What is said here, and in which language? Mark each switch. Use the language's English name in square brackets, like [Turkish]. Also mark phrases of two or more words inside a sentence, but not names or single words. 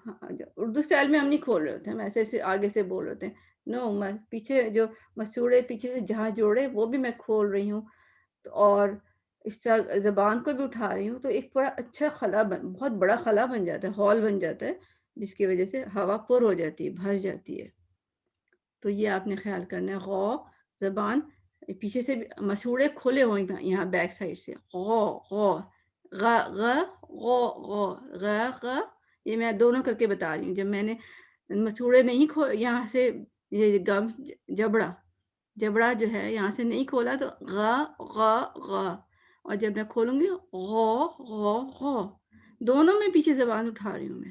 [Urdu] اردو اسٹائل میں ہم نہیں کھول رہے ہوتے، ہم ایسے ایسے آگے سے بول رہے ہوتے ہیں، نو، پیچھے جو مسوڑے پیچھے سے جہاں جوڑے وہ بھی میں کھول رہی ہوں، اور اس طرح زبان کو بھی اٹھا رہی ہوں، تو ایک بڑا اچھا خلا بہت بڑا خلا بن جاتا ہے، ہال بن جاتا ہے، جس کی وجہ سے ہوا پر ہو جاتی ہے، بھر جاتی ہے. تو یہ آپ نے خیال کرنا ہے، غو، زبان پیچھے سے مسوڑے کھولے ہوئے یہاں [English] back side [Urdu] سے، غو غو، غ غ غو غو، غ غ. یہ میں دونوں کر کے بتا رہی ہوں، جب میں نے مسوڑے نہیں یہاں سے یہ گم جبڑا جو ہے یہاں سے نہیں کھولا تو غ غ غ، اور جب میں کھولوں گی غو غو غو، دونوں میں پیچھے زبان اٹھا رہی ہوں میں.